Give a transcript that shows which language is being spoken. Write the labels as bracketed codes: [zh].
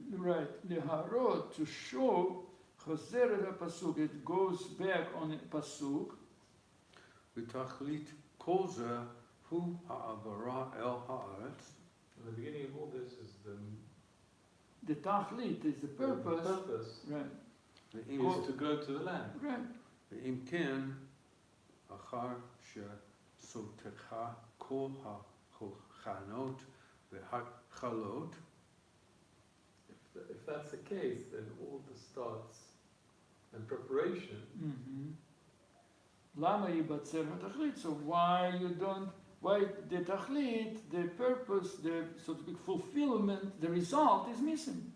[en] right, leharot, to show, [he] חוזר אל הפסוק, [en] it goes back on a pasuk. [he] ותכלית כל זה הוא העברה אל הארץ. [en] And the beginning of all this is The tachlit is the purpose, right, is to go to the land. right. [he] ואם כן, אחר שסותך כל ההכנות וההתחלות, [en] If that's the case, then all the starts and preparation. [he] למה ייבצר התכלית? [en] So why the tachlit, the purpose, the, so to speak, fulfillment, the result is missing.